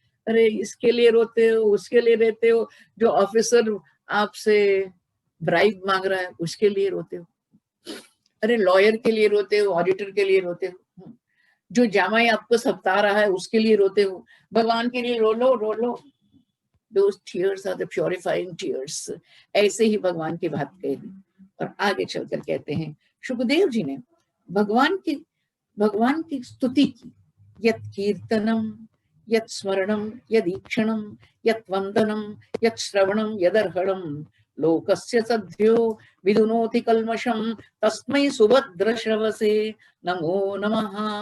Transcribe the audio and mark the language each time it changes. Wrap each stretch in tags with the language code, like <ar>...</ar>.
<hi>अरे इसके लिए रोते हो, उसके लिए रहते हो, जो ऑफिसर आपसे ब्राइब मांग रहा है उसके लिए रोते हो, अरे लॉयर के लिए रोते हो, ऑडिटर के लिए रोते हो, जो जामाई आपको सता रहा है उसके लिए रोते हो, भगवान के लिए रो लो रो लो।</hi> <en>Those tears are the purifying tears।</en> <hi>ऐसे ही भगवान की बात कही और आगे चलकर कहते हैं सुखदेव जी ने भगवान की स्तुति की,</hi> <sa>यत कीर्तनम यत स्मरणम यदीक्षणम यत वंदनम यत श्रवणम यदर्हणम लोकस्य सद्यो विदुनोति कल्मषम तस्मै सुभद्रश्रवसे नमो नमः।</sa>